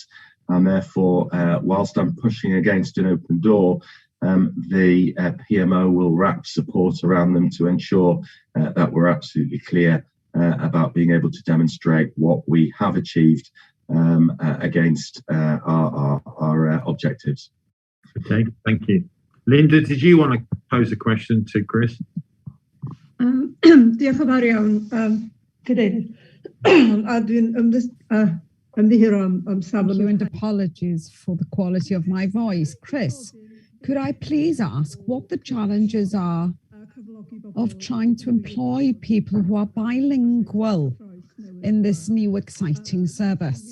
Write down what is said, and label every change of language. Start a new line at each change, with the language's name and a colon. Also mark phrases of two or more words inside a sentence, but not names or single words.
English: And therefore, whilst I'm pushing against an open door, the PMO will wrap support around them to ensure that we're absolutely clear about being able to demonstrate what we have achieved against our objectives. Okay, thank you. Linda, did you want to pose a question to Chris?
Welsh: Diolch yn fawr iawn, Cadeirydd.
English: I'm here on Sam. And apologies for the quality of my voice. Chris, could I please ask what the challenges are of trying to employ people who are bilingual in this new exciting service?